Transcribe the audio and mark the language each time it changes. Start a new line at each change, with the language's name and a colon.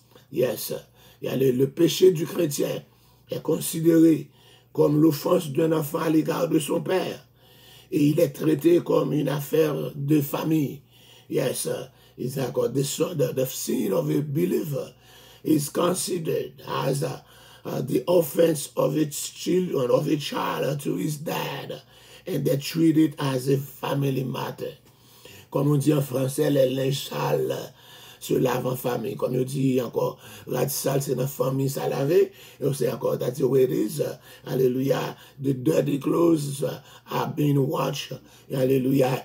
French: Yes, le péché du chrétien est considéré comme l'offense d'un enfant à l'égard de son père. Et il est traité comme une affaire de famille.
English: Yes, it's like the sin of a believer is considered as the offense of its children, of a child to his dad. And they treat it as a family matter.
French: Comme on dit en français, les linges sales se lavent en famille. Comme on dit encore, la sale c'est dans famille, ça laver. Et on sait encore,
English: that's the way it is. Hallelujah. The dirty clothes are being washed. Hallelujah.